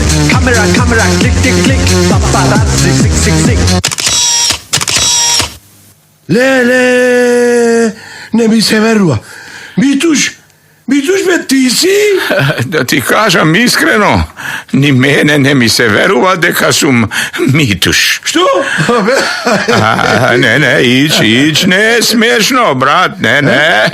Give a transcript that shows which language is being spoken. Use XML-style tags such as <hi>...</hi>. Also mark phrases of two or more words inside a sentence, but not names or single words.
<en>Camera, click, click, click, paparazzi, sick, sick, sick.</en> <mk>Леле, не ми се верува. Митуш бе, ти си? Да ти кажам искрено, ни мене не ми се верува дека сум Митуш. Што? Не, ич, не е смешно, брат, не.</mk>